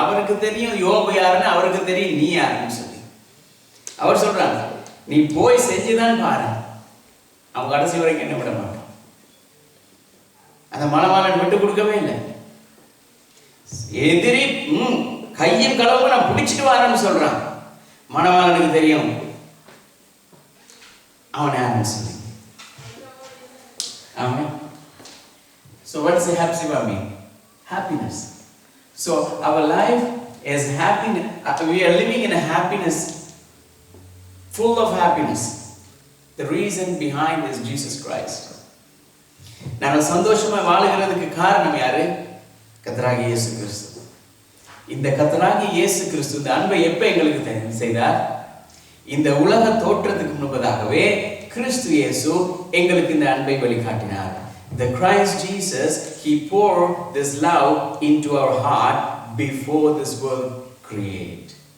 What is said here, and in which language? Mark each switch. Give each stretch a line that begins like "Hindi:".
Tamil: அவருக்கு தெரியும் யோபு யாருன்னு, அவருக்கு தெரியும் நீ யாருன்னு சொல்லி அவர் சொல்றாங்க, நீ போய் செஞ்சுதான் பாரு, அவன் கடைசி வரைக்கும் என்ன விட மாட்டான். அந்த மணவாளன் விட்டு கொடுக்கவே இல்லை. எதிரி கையும் களவும் நான் பிடிச்சிட்டு வரேன்னு சொல்றான். மணவாளனுக்கு தெரியும் அவன் யாருன்னு சொல்லி.
English: Amen. So what does Hepzibah mean? Happiness. So our life is happiness. We are living in a happiness, full of happiness. The reason behind is Jesus Christ.
Tamil: நாங்கள் சந்தோஷமா வாழுகிறதுக்கு காரணம் யாரு? கர்த்தராகிய இயேசு கிறிஸ்து. இந்த கர்த்தராகிய இயேசு கிறிஸ்து இந்த அன்பை எப்ப எங்களுக்கு செய்தார்? இந்த உலக தோற்றத்துக்கு முன்பதாகவே கிறிஸ்து இயேசு எங்களுக்கு இந்த அன்பை வெளிக்காட்டினார்.
English: The Christ Jesus, he poured this love into our heart before this world created.